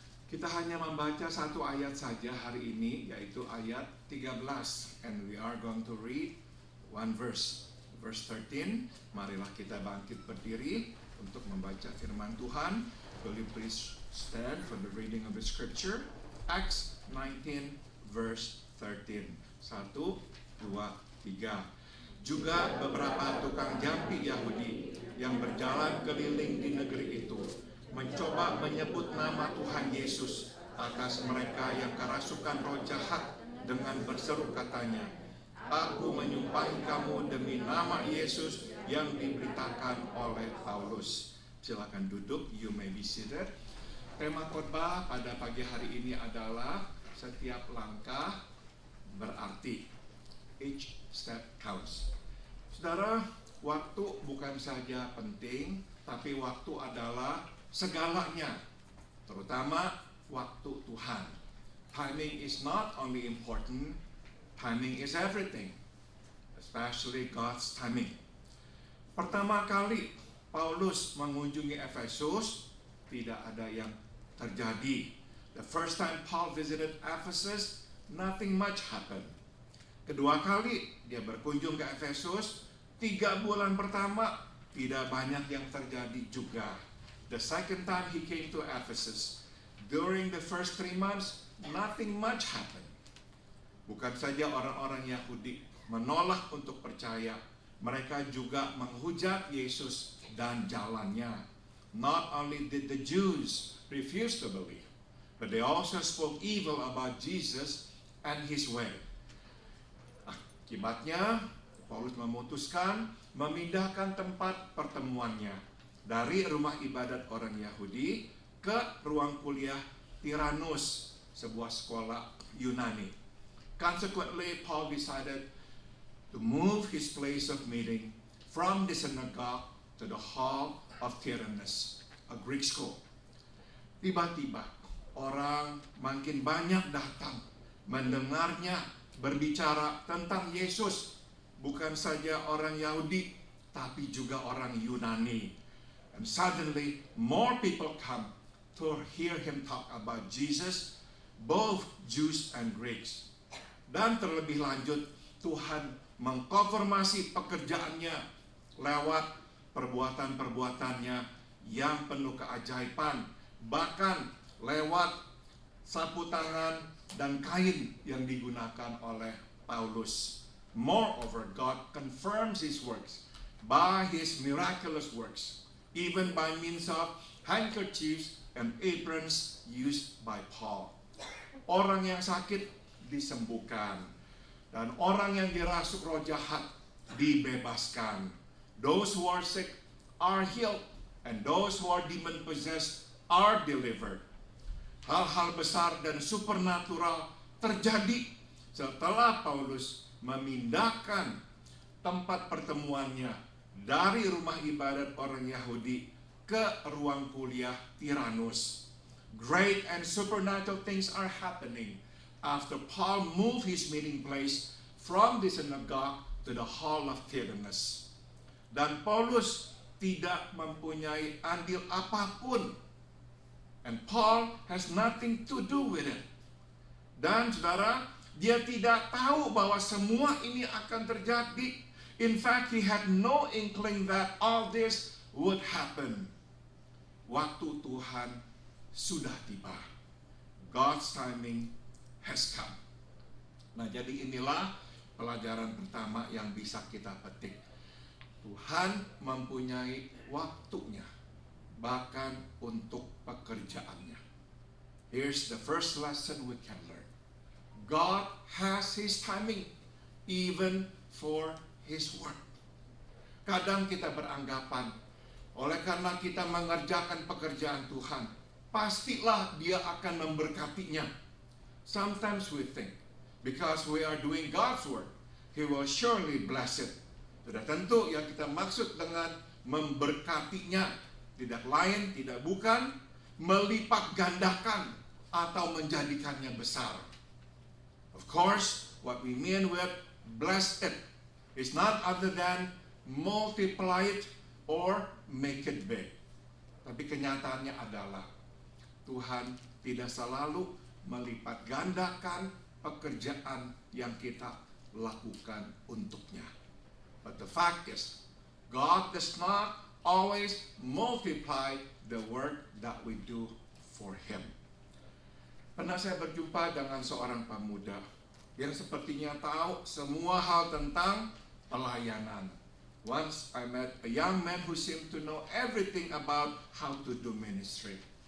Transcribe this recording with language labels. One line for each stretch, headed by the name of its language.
Indonesian: Kita hanya membaca satu ayat saja hari ini, yaitu ayat 13.
English: And we are going to read one verse. Verse 13,
Indonesian: marilah kita bangkit berdiri untuk membaca firman Tuhan.
English: Will you please stand for the reading of the scripture? Acts 19 verse 13. 1, 2, 3.
Indonesian: Juga beberapa tukang jampi Yahudi yang berjalan keliling di negeri itu mencoba menyebut nama Tuhan Yesus atas mereka yang kerasukan roh jahat dengan berseru katanya, Aku menyumpahi kamu demi nama Yesus yang diberitakan oleh Paulus. Silakan duduk,
English: you may be seated.
Indonesian: Tema khotbah pada pagi hari ini adalah setiap langkah berarti.
English: Each step counts.
Indonesian: Saudara, waktu bukan saja penting, tapi waktu adalah segalanya, terutama waktu Tuhan.
English: Timing is not only important, timing is everything, especially God's timing.
Indonesian: Pertama kali Paulus mengunjungi Efesus, tidak ada yang terjadi.
English: The first time Paul visited Ephesus, nothing much happened.
Indonesian: Kedua kali dia berkunjung ke Efesus, 3 bulan pertama tidak banyak yang terjadi juga.
English: The second time he came to Ephesus, during the first 3 months, nothing much happened.
Indonesian: Bukan saja orang-orang Yahudi menolak untuk percaya, mereka juga menghujat Yesus dan jalannya.
English: Not only did the Jews refuse to believe, but they also spoke evil about Jesus and his way.
Indonesian: Akibatnya, Paulus memutuskan memindahkan tempat pertemuannya dari rumah ibadat orang Yahudi ke ruang kuliah Tyrannus, sebuah sekolah Yunani.
English: Consequently, Paul decided to move his place of meeting from the synagogue to the hall of Tyrannus, a Greek school.
Indonesian: Tiba-tiba, orang makin banyak datang mendengarnya berbicara tentang Yesus. Bukan saja orang Yahudi, tapi juga orang Yunani.
English: And suddenly, more people come to hear him talk about Jesus, both Jews and Greeks.
Indonesian: Dan terlebih lanjut, Tuhan mengkonfirmasi pekerjaannya lewat perbuatan-perbuatannya yang penuh keajaiban, bahkan lewat sapu tangan dan kain yang digunakan oleh Paulus.
English: Moreover, God confirms his works by his miraculous works, even by means of handkerchiefs and aprons used by Paul.
Indonesian: Orang yang sakit disembuhkan, dan orang yang dirasuk roh jahat dibebaskan.
English: Those who are sick are healed, and those who are demon possessed are delivered.
Indonesian: Hal-hal besar dan supernatural terjadi setelah Paulus memindahkan tempat pertemuannya dari rumah ibadat orang Yahudi ke ruang kuliah Tyrannus.
English: Great and supernatural things are happening after Paul moved his meeting place from the synagogue to the hall of Tyrannus.
Indonesian: Dan Paulus tidak mempunyai andil apapun.
English: And Paul has nothing to do with it.
Indonesian: Dan saudara, dia tidak tahu bahwa semua ini akan terjadi.
English: In fact, he had no inkling that all this would happen.
Indonesian: Waktu Tuhan sudah tiba.
English: God's timing has come.
Indonesian: Nah, jadi inilah pelajaran pertama yang bisa kita petik. Tuhan mempunyai waktunya, bahkan untuk pekerjaannya.
English: Here's the first lesson we can learn. God has His timing, even for His work.
Indonesian: Kadang kita beranggapan, oleh karena kita mengerjakan pekerjaan Tuhan, pastilah Dia akan memberkatinya.
English: Sometimes we think, because we are doing God's work, He will surely bless it.
Indonesian: Sudah tentu yang kita maksud dengan memberkatinya, tidak lain, tidak bukan, melipat gandakan atau menjadikannya besar.
English: Of course, what we mean with bless it is not other than multiply it or make it big.
Indonesian: Tapi kenyataannya adalah Tuhan tidak selalu melipat gandakan pekerjaan yang kita lakukan untuknya.
English: But the fact is, God does not always multiply the work that we do for Him.
Indonesian: Pernah saya berjumpa dengan seorang pemuda yang sepertinya tahu semua hal tentang pelayanan.
English: Once I met a young man who seemed to know everything about how to do ministry.